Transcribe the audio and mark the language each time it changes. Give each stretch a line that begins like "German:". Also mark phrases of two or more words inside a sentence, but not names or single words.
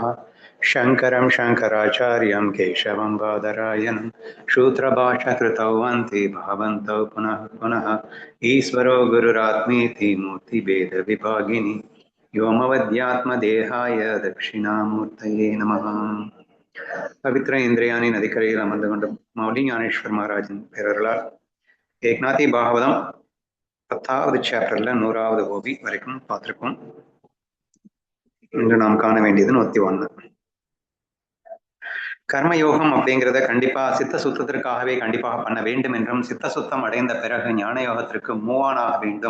Sanskrit: शङ्करं शङ्कराचार्यं केशवं बादरायणं सूत्रभाष्यकृतौ वन्ति भवन्तौ पुनः पुनः। ईश्वरो गुरुरात्मेति मूर्तिभेदविभागिनि व्योमवद्यात्मदेहाय दक्षिणामूर्तये नमः। पवित्र इंद्रियाणि
Tamil: नदिकரையில் அமர்ந்து கொண்ட மௌலி ஞானேஸ்வர் மகாராஜின் பேரர்களால் ஏக்நாதி பாகவதம் 10வது சாப்டர்ல 100வது கோபி வரைக்கும் பார்த்திருக்கோம். இன்று நாம் காண வேண்டியது 101. கர்மயோகம் அப்படிங்கிறத கண்டிப்பா சித்த சுத்தத்திற்காகவே கண்டிப்பாக பண்ண வேண்டும் என்றும், சித்த சுத்தம் அடைந்த பிறகு ஞான யோகத்திற்கு மூவானாக வேண்டும்.